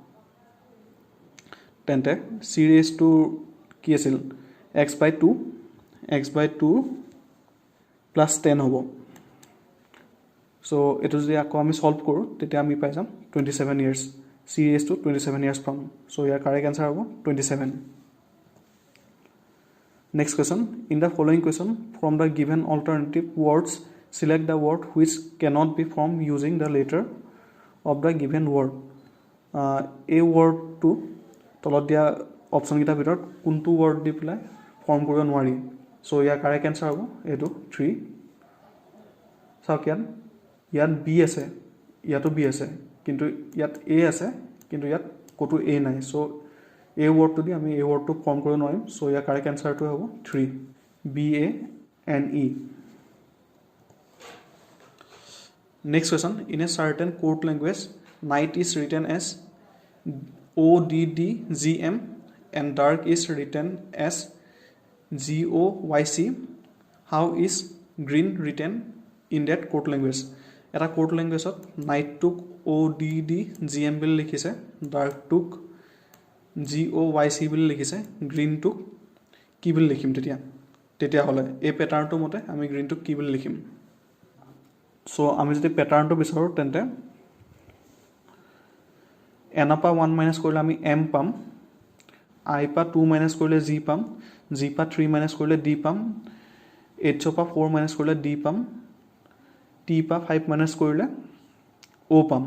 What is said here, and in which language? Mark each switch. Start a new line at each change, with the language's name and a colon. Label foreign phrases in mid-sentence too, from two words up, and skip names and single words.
Assamese: তেন্তে C ৰ এজটো কি আছিল X/2 + 10 হ'ব চ' এইটো যদি আকৌ আমি সলভ কৰোঁ তেতিয়া আমি পাই যাম 27 years C ৰ এজটো 27 years পাম চ' ইয়াৰ কাৰেক্ট এনচাৰ হ'ব 27
English: next question in the following question from the given alternative words select the word which cannot be formed using the letter of the given word
Assamese: এই ৱৰ্ডটো তলত দিয়া অপশ্যনকেইটাৰ ভিতৰত কোনটো ৱৰ্ড দি পেলাই ফৰ্ম কৰিব নোৱাৰি চ' ইয়াৰ
English: correct answer
Assamese: হ'ব এইটো 3 চাওক ইয়াত বি আছে, ইয়াতো বি আছে, কিন্তু ইয়াত এ আছে, কিন্তু ইয়াত ক'তো এ নাই। চ' এই ৱৰ্ডটো দি আমি এই ৱৰ্ডটো ফৰ্ম কৰিব নোৱাৰিম। চ' ইয়াৰ
English: correct answerটো
Assamese: হ'ব 3, BANE।
English: Next question. In a certain court language, night is written as ODDGM and dark is written as GOYC. How is green written in that court language?
Assamese: এটা
English: court language
Assamese: নাইটটোক ODDGM বুলি লিখিছে, ডাৰ্কটোক GOYC বুলি লিখিছে, গ্ৰীণটোক কি বুলি লিখিম তেতিয়াহ'লে এই পেটাৰ্ণটোৰ মতে আমি গ্ৰীণটোক কি বুলি লিখিম? চ' আমি যদি পেটাৰ্ণটো বিচাৰোঁ তেন্তে এনৰ পৰা 1 মাইনাছ কৰিলে আমি এম পাম, আই পৰা 2 মাইনাছ কৰিলে জি পাম, জি পৰা 3 মাইনাছ কৰিলে ডি পাম, এইচৰ পৰা 4 মাইনাছ কৰিলে ডি পাম, টি পৰা 5 মাইনাছ কৰিলে অ' পাম।